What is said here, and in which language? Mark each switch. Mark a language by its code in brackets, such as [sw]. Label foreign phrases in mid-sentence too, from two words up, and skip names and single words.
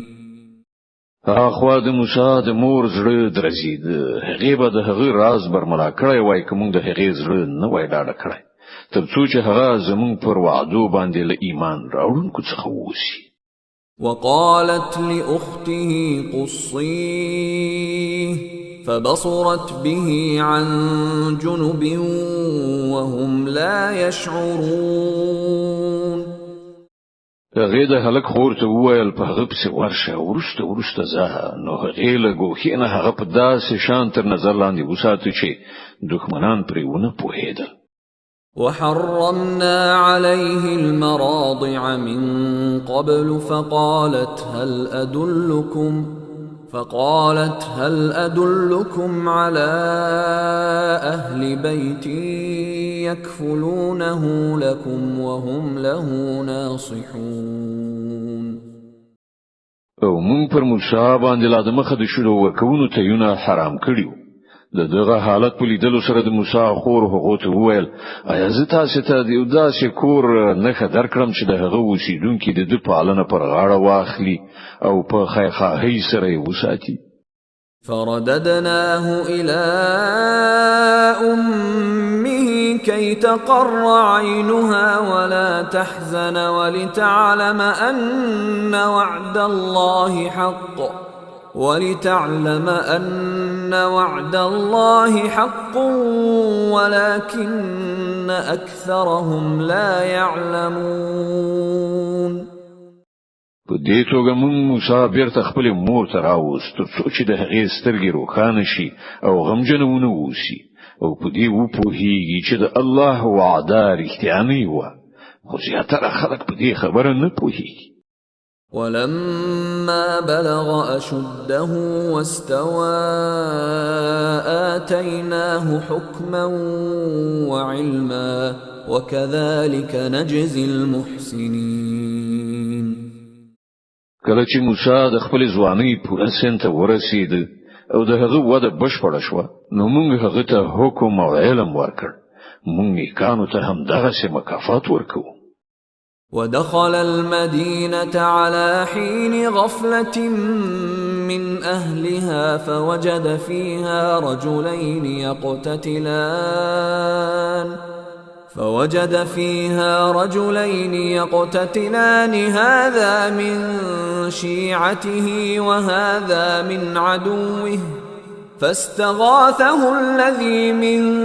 [ps] اخوا د موسی د مور زړه درزید هغه به د هغه راز برملا کړی وای کوم د هغه زړه نه وای ډاډه کړی ترڅو چې هغه زمون پر وعدو باندې له ایمان راوړونکو څخه ووسی. [ar] وقالت لأخته قصيه فبصرت به عن جنب وهم لا يشعرون. [ps] هغه د هلک خور ته وویل په هغه پسې ورشه ورسته زه نو هغه له ګوښې نه هغه په داسې شان تر نظر لاندې وساتو چې دښمنان پرې ونه پوهېدل. [ar] وحرمنا عليه المراضع من قبل فقالت هل أدلكم على أهل بيت يكفلونه لكم وهم له ناصحون. [ps] او مون پر موسی باندې لا د مخه د شروع ورکوونو ته یونه حرام کړیو. دغه حالت په لیدلو سره د موسی خور هغه ته وویل آیا زه تاسو ته د یو داسې کور نه خبر کړم چې د هغه اوسیدونکو د پالنه پر غاړه واخلي او په خیرخواهی سره یې وساتي. [ar] فرددناه إلى أمه كي تقر عينها ولا تحزن ولتعلم أن وعد الله حق ولكن أكثرهم لا يعلمون. [ps] په دې توګه موسی بیرته خپل مور ته راوست ترڅو چې د هغې سترګې روښانه شي او غمجن ونه ووسی او په دې وپوهیږي چې د الله وعده رښتیا نه وه خو زیاتره خلک په دې خبره نه پوهیږي. [ar] ولما بلغ أشده واستوى آتيناه حكما وعلما وكذلك نجزي المحسنين. [ps] کله چې موسی د خپل ځوانۍ پوره سن ته ورسید او د هغه وده بشپړه شوه نو موږ هغه ته حکم او علم ورکړ موږ نیکانو ته هم دغسې مکافات ورکوو [ar] ودخل المدينة على حين غفلة من أهلها فوجد فيها رجلين يقتتلان هذا من شيعته وهذا من عدوه فاستغاثه الذي من